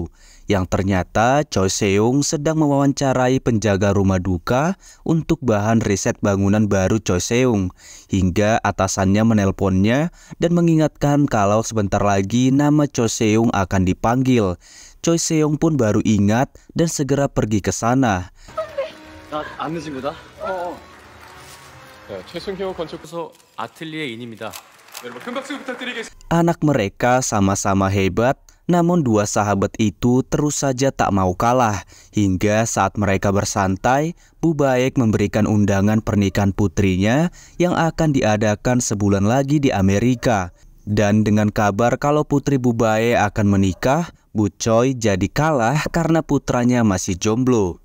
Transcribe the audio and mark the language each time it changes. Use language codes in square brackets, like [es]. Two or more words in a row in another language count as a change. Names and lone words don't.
[id] Yang ternyata Choi Seung sedang mewawancarai penjaga rumah duka untuk bahan riset bangunan baru Choi Seung. Hingga atasannya menelponnya dan mengingatkan kalau sebentar lagi nama Choi Seung akan dipanggil. Choi Seung pun baru ingat dan segera pergi ke sana. [ko] 안 늦은 거다? 네, 최승효 건축소 아틀리에인입니다. 여러분 큰 박수 부탁드리겠습니다. [id] Anak mereka sama-sama hebat, namun dua sahabat itu terus saja tak mau kalah. Hingga saat mereka bersantai, Bu Baek memberikan undangan pernikahan putrinya yang akan diadakan sebulan lagi di Amerika. Dan dengan kabar kalau putri Bu Bae akan menikah, Bu Choi jadi kalah karena putranya masih jomblo.